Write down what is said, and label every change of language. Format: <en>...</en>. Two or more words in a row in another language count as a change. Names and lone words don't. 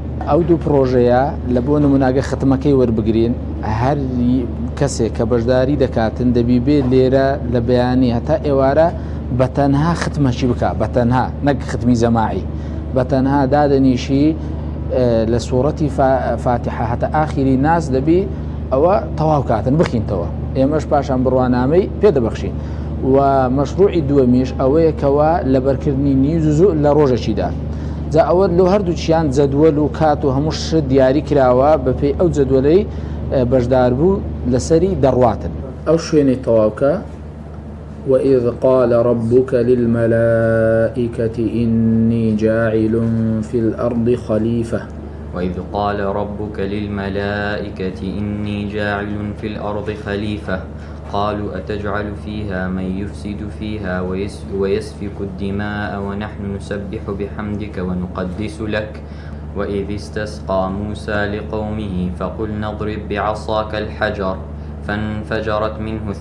<ckb>ئەو دوو پرۆژەیە لە بۆ نموناگە ختمەکەی وەربگرین، هەر کەسێک کە بەشداری دەکاتن دەبی بێ لێرە لە بەیانی هەتا ئێوارە بەتەنها ختمەشی بکات، بەتەنها نەک ختمی جەماعی، بەتەنها دادەنیشی لە سوورەتی فاتحە هەتا ئاخری ناس دەبی ئەوە تەواو کاتن بخینتەوە، ئێمەش پاشان بڕوانامەی پێدەبەخشین. و مەشروعی دووەمیش ئەوەیە کەوا لە بەرکردنی نیو جزء لە ڕۆژێکیدا. جا ئەوە لەو هەردووچیان جەدوەل و کات و هەموو شت دیاری کراوە بەپێی ئەو جەدوەلەی بەشدار بوو لەسەری دەڕواتن. ئەو شوێنەی تەواوکە</ckb> <ar>وإذ قال ربك للملائكة إني جاعل في الأرض خليفة. وإذ قال ربك للملائكة إني جاعل في الأرض خليفة قالوا أتجعل فيها من يفسد فيها ويسفك الدماء ونحن نسبح بحمدك ونقدس لك وإذ استسقى موسى لقومه فقلنا اضرب بعصاك الحجر فانفجرت منه</ar>